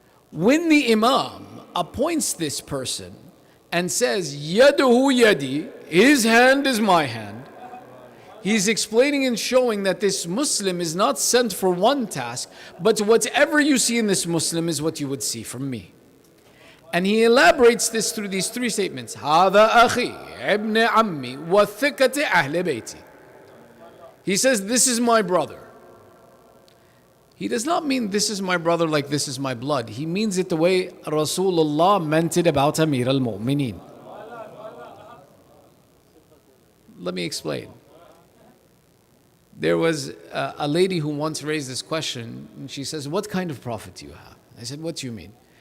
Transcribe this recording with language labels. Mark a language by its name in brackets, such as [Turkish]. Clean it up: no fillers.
[English] When the Imam appoints this person and says, Yaduhu yadi, his hand is my hand, he's explaining and showing that this Muslim is not sent for one task, but whatever you see in this Muslim is what you would see from me. And he elaborates this through these three statements. [Arabic] هذا أخي ابن عمي وثقة أهل بيتي. [English] He says, this is my brother. He does not mean this is my brother like this is my blood. He means it the way Rasulullah meant it about Amir al-Mu'mineen. Let me explain. There was a lady who once raised this question, and she says, what kind of prophet do you have? I said, what do you mean?